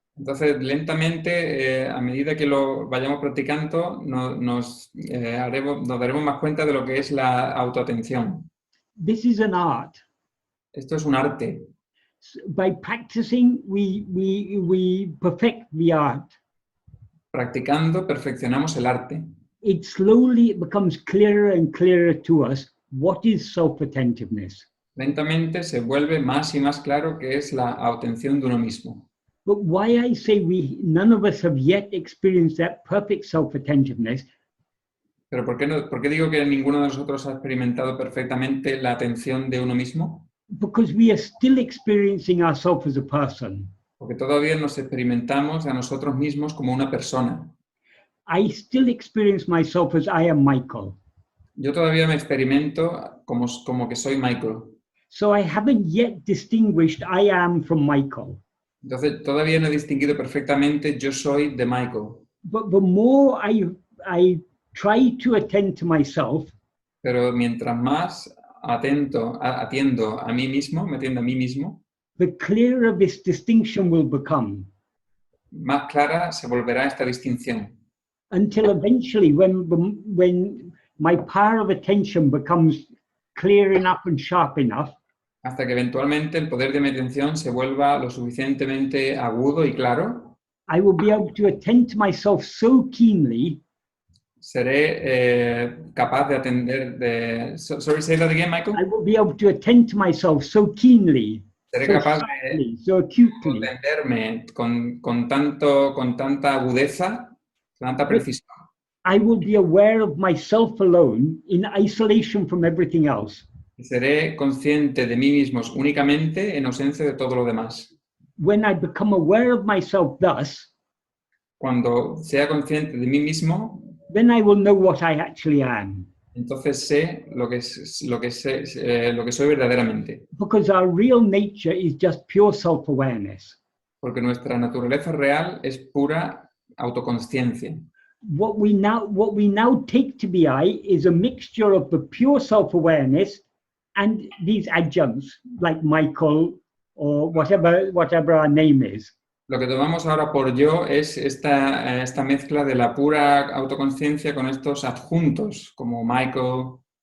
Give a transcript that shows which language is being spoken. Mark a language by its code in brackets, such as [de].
[es] Entonces, lentamente, a medida que lo vayamos practicando, nos daremos más cuenta de lo que es la autoatención. [en] This is an art. [es] Esto es un arte. [en] By practicing, we perfect the art. [es] Practicando, perfeccionamos el arte. [en] It slowly becomes clearer and clearer to us what is self-attentiveness. [es] Lentamente se vuelve más y más claro que es la atención de uno mismo. [en] But why I say none of us have yet experienced that perfect self-attentiveness? [es] Pero ¿por qué digo que ninguno de nosotros ha experimentado perfectamente la atención de uno mismo? [en] Because we are still experiencing ourselves as a person. [es] Porque todavía nos experimentamos a nosotros mismos como una persona. [en] I still experience myself as I am Michael. [es] Yo todavía me experimento como que soy Michael. [en] So I haven't yet distinguished I am from Michael. [es] Entonces, todavía no he distinguido perfectamente yo soy de Michael. [en] But the more I try to attend to myself, [es] Pero mientras más atiendo a mí mismo, me atiendo a mí mismo, [en] the clearer this distinction will become. [es] más clara se volverá esta distinción. [en] Until eventually, when my power of attention becomes clear enough and sharp enough, [es] Hasta que eventualmente el poder de mi atención se vuelva lo suficientemente agudo y claro, [en] I will be able to attend to myself so keenly. [es] seré capaz de atender [en] sorry, say that again, [es] Michael. [en] I will be able to attend to myself so keenly, [es] Seré [en] so [es] capaz [en] softly, so acutely, [es] de atenderme con tanta agudeza, tanta precisión. [en] I will be aware of myself alone in isolation from everything else. [es] Seré consciente de mí mismo únicamente en ausencia de todo lo demás. [en] When I become aware of myself thus, [es] Cuando sea consciente de mí mismo, [en] then I will know what I actually am. [es] entonces sé lo que soy verdaderamente. [en] Because our real nature is just pure self-awareness. [es] Porque nuestra naturaleza real es pura autoconsciencia. [en] What we now take to be I is a mixture of the pure self-awareness and these adjuncts like Michael or whatever our name is. [es] Lo que tomamos ahora por yo es esta mezcla de la pura autoconsciencia con estos adjuntos, como Michael,